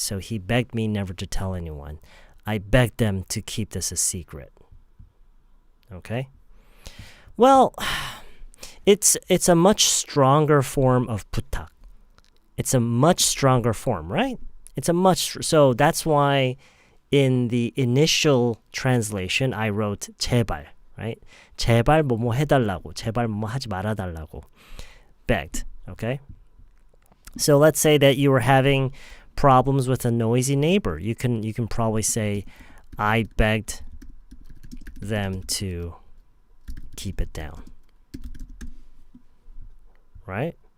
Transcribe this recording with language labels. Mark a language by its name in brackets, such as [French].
[English] So he begged me never to tell anyone. I begged them to keep this a secret. Okay? Well, it's a much stronger form of 부탁. It's a much stronger form, right? So that's why in the initial translation I wrote [Korean] 제발, [English] right? [Korean] 제발 뭐뭐 해달라고, 제발 뭐뭐 하지 말아달라고. [English] Begged, okay? So let's say that you were having problems with a noisy neighbor. You can probably say, I begged them to keep it down. Right?